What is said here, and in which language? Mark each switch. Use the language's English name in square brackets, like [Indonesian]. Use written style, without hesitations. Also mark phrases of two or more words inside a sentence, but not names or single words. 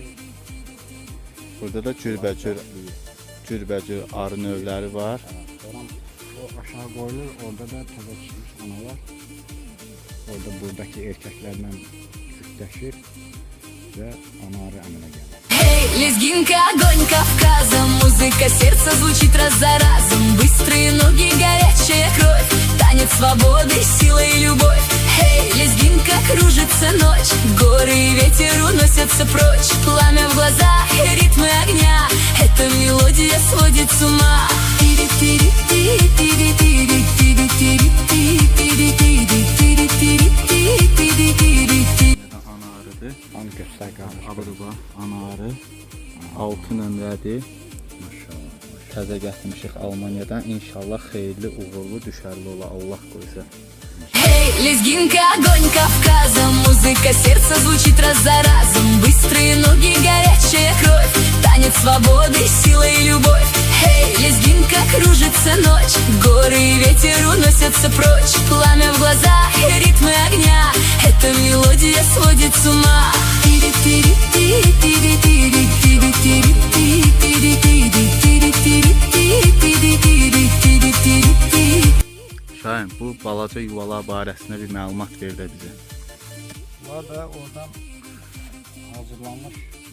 [Azerbaijani] Burada da cürbəcür arı növləri var. O aşağı qoyulur, orada da təzə çıxmış analar. Orada buradakı erkəklərlə cütləşir və ana arı əmələ gəlir. [Russian] Эй, лезгинка, огонь Кавказа, музыка сердца звучит раз за разом. Быстрые ноги, горячая кровь, танец свободы, сила и любовь. Эй, лезгинка, кружится ночь, горы и ветер уносятся прочь. Пламя в глазах и ритмы огня, эта мелодия сводит с ума. [Azerbaijani] Ana arıdır. Onu göstər qardaş. Abırba, ana arı. 6 nömrədir. Maşallah. Təzə gətirmişik Almaniyadan. İnşallah xeyirli, uğurlu, düşərli ola Allah qoysa. [Russian] Эй, лезгинка, огонь Кавказа, музыка сердца звучит раз за разом. Быстрые ноги, горячая кровь, танец свободы, сила и любовь. Эй, лезгинка, кружится ночь, горы и ветер уносятся прочь. Пламя в глазах и ритмы огня, эта мелодия сводит с ума. [Azerbaijani] Şahin, bu balaca yuvalar barəsində bir məlumat ver də bizə. Bunlar da oradan hazırlanmış